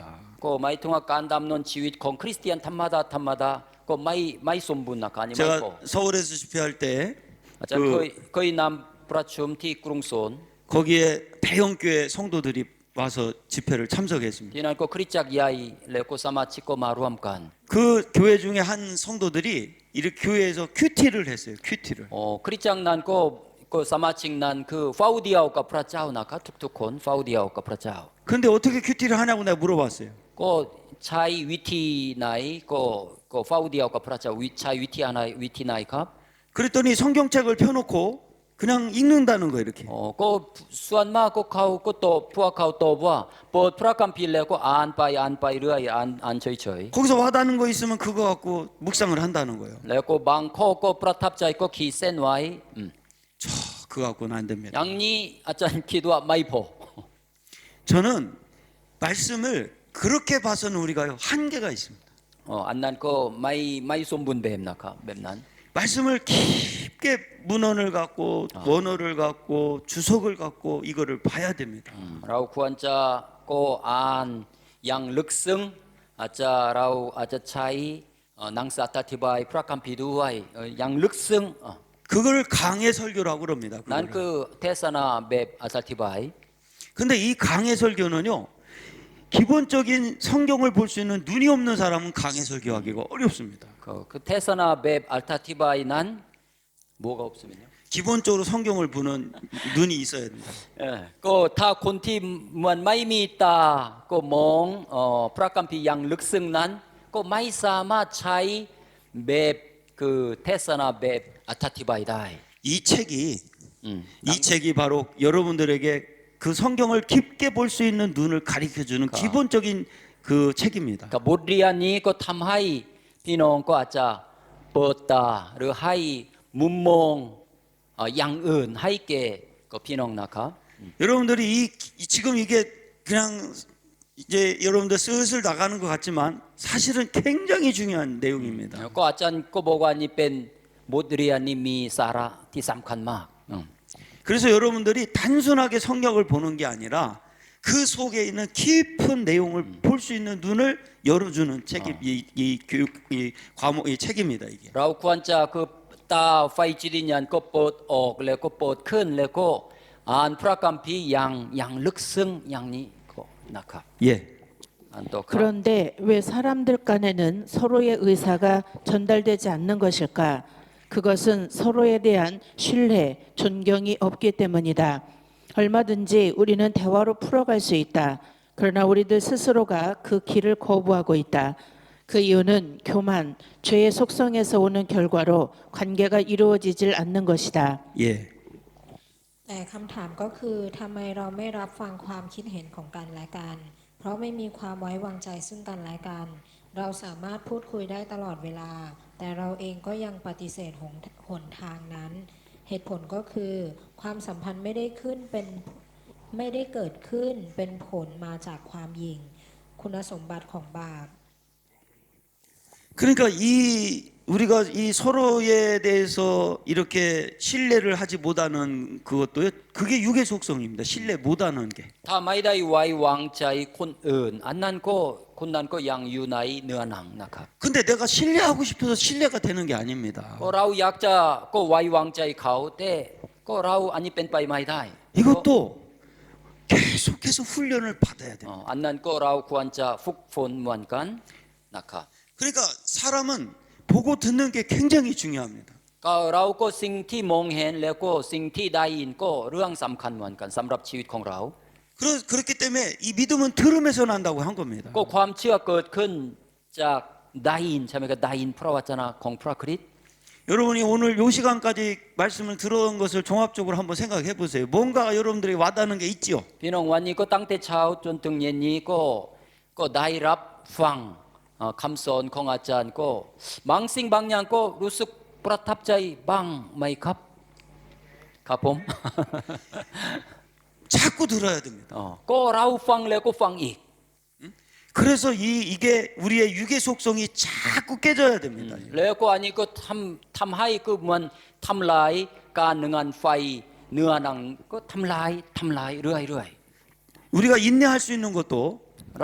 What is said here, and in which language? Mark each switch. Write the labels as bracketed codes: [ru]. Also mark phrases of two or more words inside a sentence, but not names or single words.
[th] ก็หมายถึงว่าการดำเนินชีวิตของคริสเตียนธรรมดาก็ไม่สมบูรณ์นะครับอันนี้ไม่พอ [ko] 제가 서울에서 집회할 때 [th] อาจารย์เคยนำประชุมที่กรุงโซล [ko] 거기에 대형교회 성도들이 와서 집회를 참석했습니다. [th] ที่นั่นก็คริสตจักรใหญ่แล้วก็สมาชิกก็มารวมกัน [ko] 그 교회 중에 한 성도들이 이렇게 교회에서 큐티를 했어요. 큐티를. [th] คริสตจักรนั้นก็สมาชิกนั้นคือเฝ้าเดียวกับพระเจ้านะครับทุกๆคนเฝ้าเดียวกับพระเจ้า [ko] 근데 어떻게 큐티를 하냐고 내가 물어봤어요. [th] ก็ใช้วิธีไหนก็เฝ้าเดียวกับพระเจ้าใช้วิธีไหนครับ [ko] 그랬더니 성경책을 펴놓고 그냥 읽는다는 거예요 이렇게. [th] ก็ส่วนมากก็เขาก็ตอบพวกเขาตอบว่าเปิดพระคัมภีร์แล้วก็อ่านไปเรื่อยอ่านเฉย [ko] 거기서 와닿는 거 있으면 그거 갖고 묵상을 한다는 거예요. [th] ๆแล้วก็บางข้อก็ประทับใจก็ขีดเส้นไว้ [ko] 그거 갖고는 안 됩니다. [th] อย่างนี้อาจารย์คิดว่าไม่พอ [ko] 저는 말씀을 그렇게 봐서는 우리가 한계가 있습니다. [th] อันนั้นก็ไม่สมบูรณ์แบบนะครับแบบนั้น [ko] 말씀을 깊게 문헌을 갖고 원어를 갖고 주석을 갖고 이거를 봐야 됩니다. [th] เราควรจะก็อ่านอย่างลึกซึ้งเราอาจจะใช้หนังสืออธิบายพระคัมภีร์ด้วยอย่างลึกซึ้ง [ko] 그걸 강해 설교라고 그럽니다. [th] นั่น [ko] 그거를. [th] คือเทศนาแบบอธิบาย [ko] 근데 이 강해 설교는요. 기본적인 성경을 볼 수 있는 눈이 없는 사람은 강해 설교하기가 어렵습니다. [th] คือเทศนาแบบอธิบายนั้น [ko] 뭐가 없으면요 기본적으로 성경을 보는 눈이 있어야 된다. [th] ก็ถ้าคนที่มันไม่มีตาก็มองพระคัมภีร์อย่างลึกซึ้งนั้นก็ไม่สามารถใช้แบบคือเทศนาแบบอธิบายได้ [ko] 이 책이 바로 여러분들에게 그 성경을 깊게 볼 수 있는 눈을 가리켜주는 기본적인 그 책입니다. [th] กับบทเรียนนี้ก็ทำให้พี่น้องก็อาจจะเปิดตาหรือให้มุมมองอย่างอื่นให้แก่กับพี่น้องนะครับ [ko] 여러분들이 지금 이게 그냥 이제 여러분들 슬슬 나가는 것 같지만 사실은 굉장히 중요한 내용입니다. [th] ก็อาจารย์ก็บอกว่านี่เป็นบทเรียนนี้มีสาระที่สำคัญมาก [ko] 그래서 여러분들이 단순하게 성경을 보는 게 아니라 그 속에 있는 깊은 내용을 볼 수 있는 눈을 열어주는 책이 이 과목 이 책입니다 이게. [th] เราควรจะคือตาไฟจิตวิญญาณก็เปิดออกแล้วก็เปิดขึ้นแล้วก็อ่านพระคัมภีร์อย่างลึกซึ้งอย่างนี้ก็นะครับ [ko] 예. [th] อันต่อครับ [ko] 그런데 왜 사람들 간에는 서로의 의사가 전달되지 않는 것일까? 그것은 서로에 대한 신뢰, 존경이 없기 때문이다. 얼마든지 우리는 대화로 풀어갈 수 있다. 그러나 우리들 스스로가 그 길을 거부하고 있다. 그 이유는 교만, 죄의 속성에서 오는 결과로 관계가 이루어지질 않는 것이다. 예. [th] แต่คำถามก็คือทำไมเราไม่รับฟังความคิดเห็นของกันและกัน เพราะไม่มีความไว้วางใจซึ่งกันและกัน เราสามารถพูดคุยได้ตลอดเวลา แต่เราเองก็ยังปฏิเสธหนทางนั้น เหตุผลก็คือความสัมพันธ์ไม่ได้เกิดขึ้นเป็นผลมาจากความหยิ่งคุณสมบัติของบาป [ko] 그러니까 우리가 이 서로에 대해서 이렇게 신뢰를 하지 못하는 그것도요. 그게 육의 속성입니다. 신뢰 못하는 게. [th] ถ้าไม่ได้ไว้วางใจคนอื่น อันนั้นก็คนนั้นก็ยังอยู่ในเนื้อหนังนะครับ [ko] 근데 내가 신뢰하고 싶어서 신뢰가 되는 게 아닙니다. [th] ก็เราอยากจะก็ไว้วางใจเขาแต่ก็เราอันนี้เป็นไปไม่ได้ [ko] 이것도 계속해서 훈련을 받아야 돼요. [th] อันนั้นก็เราควรจะฝึกฝนเหมือนกันนะครับ [ko] 그러니까 사람은 보고 듣는 게 굉장히 중요합니다. [th] ก็เราก็สิ่งที่มองเห็นแล้วก็สิ่งที่ได้ยินก็เรื่องสำคัญเหมือนกันสำหรับชีวิตของเรา [ko] 그렇기 때문에 이 믿음은 들음에서 난다고 한 겁니다. [th] ก็ความเชื่อเกิดขึ้นจากได้ยินใช่ไหมครับได้ยินพระวจนะของพระคริสต์ [ko] 여러분이 오늘 요 시간까지 말씀을 들어온 것을 종합적으로 한번 생각해 보세요. 뭔가 여러분들이 와닿는 게 있지요. [th] พี่น้องวันนี้ก็ตั้งแต่เช้าจนถึงเย็นนี้ก็ได้รับฟังคำสอนของอาจารย์ก็บางสิ่งบางอย่างก็รู้สึกประทับใจบ้างไหมครับครับผม [ko] 자꾸 들어야 됩니다. [th] ก็เราฟังแล้วก็ฟังอีก [ko] 그래서 이게 우리의 육의 속성이 자꾸 깨져야 됩니다. [th] แล้วก็อันนี้ก็ทำให้ก็เหมือนทำลายการงานไฟเนื้อหนังก็ทำลายเรื่อย [ko] 우리가 인내할 수 있는 것도 [th] ๆเรา